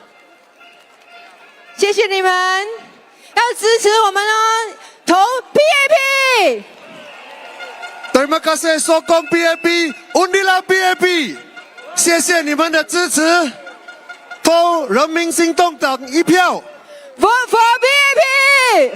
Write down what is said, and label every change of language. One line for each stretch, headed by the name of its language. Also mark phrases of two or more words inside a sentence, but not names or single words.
Chinese: 谢谢你们，要支持我们哦，投 PAP。
Malay: Terima kasih sokong PAP, undilah PAP，
Chinese: 谢谢你们的支持，投人民行动党一票。
English: Vote for PAP。